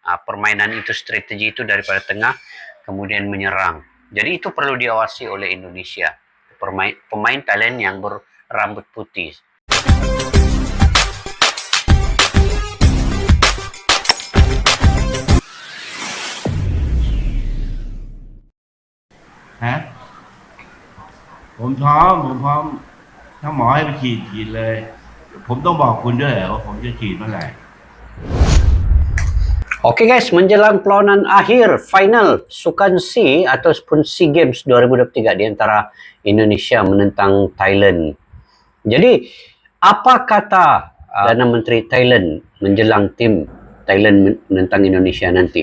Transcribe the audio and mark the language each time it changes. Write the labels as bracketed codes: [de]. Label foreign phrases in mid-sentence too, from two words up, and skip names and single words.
[ms] permainan itu, strategi itu daripada tengah kemudian menyerang. Jadi itu perlu diawasi oleh Indonesia, pemain Thailand yang berambut putih. Hả? [th] ผมพร้อมถ้าหมอให้ไปฉีดเลยผมต้องบอกคุณด้วยว่าผมจะฉีดเมื่อไหร่ [ms] Oke guys, menjelang perlawanan akhir final Sukan C ataupun SEA Games 2023 di antara Indonesia menentang Thailand. Jadi, apa kata Perdana Menteri Thailand menjelang tim Thailand menentang Indonesia nanti?